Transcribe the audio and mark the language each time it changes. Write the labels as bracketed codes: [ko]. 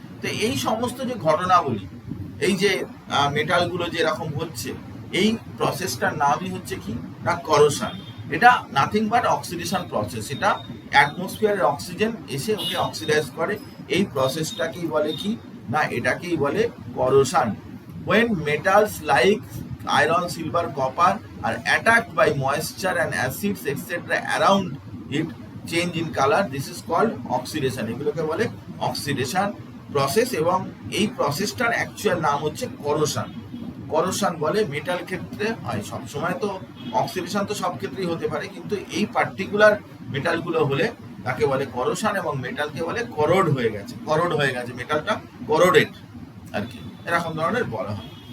[bn] তো এই সমস্ত যে ঘটনাবলী, এই যে মেটালগুলো যে এরকম হচ্ছে, এই প্রসেসটার নামই হচ্ছে কি না করোশন। এটা নাথিং বাট অক্সিডেশন প্রসেস। এটা অ্যাটমসফিয়ারের অক্সিজেন এসে ওকে অক্সিডাইজ করে। এই প্রসেসটাকেই বলে কি না, এটাকেই বলে corrosion. [en] when metals like iron, silver, copper are attacked by moisture and acids etc around it change in color, this is called oxidation. [bn] এগুলোকে বলে অক্সিডেশন প্রসেস, এবং এই প্রসেসটার অ্যাকচুয়াল নাম হচ্ছে করোশন বলে। মেটাল ক্ষেত্রে হয়, সবসময় তো অক্সিডেশন তো সব ক্ষেত্রেই হতে পারে, কিন্তু এই পার্টিকুলার মেটালগুলো হলে তাকে বলে করোশন, এবং মেটালকে বলে করোড হয়ে গেছে, মেটালটা করোডেড আর কি, এরকম ধরনের বলা হয়।